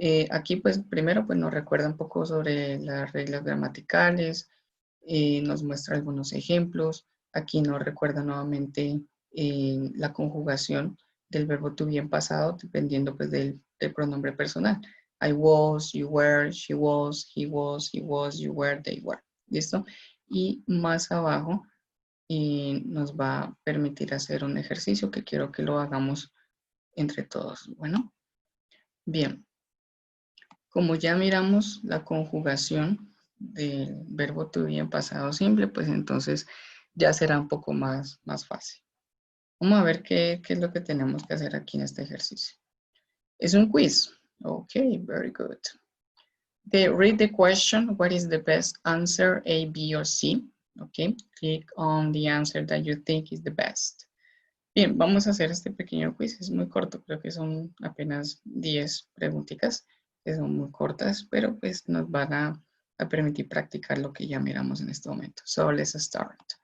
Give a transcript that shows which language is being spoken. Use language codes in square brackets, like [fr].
[es] Aquí pues primero pues nos recuerda un poco sobre las reglas gramaticales, nos muestra algunos ejemplos. Aquí nos recuerda nuevamente la conjugación del verbo to be en pasado dependiendo pues del pronombre personal. [en] I was, you were, she was, he was, you were, they were. [es] ¿Listo? Y más abajo nos va a permitir hacer un ejercicio que quiero que lo hagamos entre todos. Bueno, bien. Como ya miramos la conjugación del verbo to be en pasado simple, pues entonces ya será un poco más fácil. Vamos a ver qué es lo que tenemos que hacer aquí en este ejercicio. Es un quiz. [en] Ok, very good. Okay, read the question. What is the best answer, A, B, or C? Okay, click on the answer that you think is the best. [es] Bien, vamos a hacer este pequeño quiz. Es muy corto, creo que son apenas 10 preguntitas, que son muy cortas, pero pues nos van a permitir practicar lo que ya miramos en este momento. [en] So, let's start.